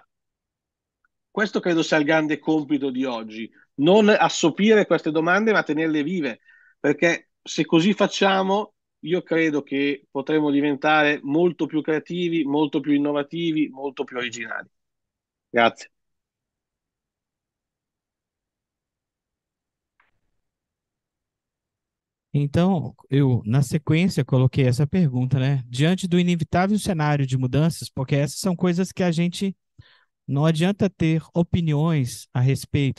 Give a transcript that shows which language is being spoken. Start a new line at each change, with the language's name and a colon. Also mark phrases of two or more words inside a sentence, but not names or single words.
Italian: Questo credo sia il grande compito di oggi, non assopire queste domande ma tenerle vive, perché se così facciamo io credo che potremo diventare molto più creativi, molto più innovativi, molto più originali. Grazie.
Portuguese: Então, eu, na sequência, coloquei essa pergunta, né? Diante do inevitável cenário de mudanças, porque essas são coisas que a gente não adianta ter opiniões a respeito.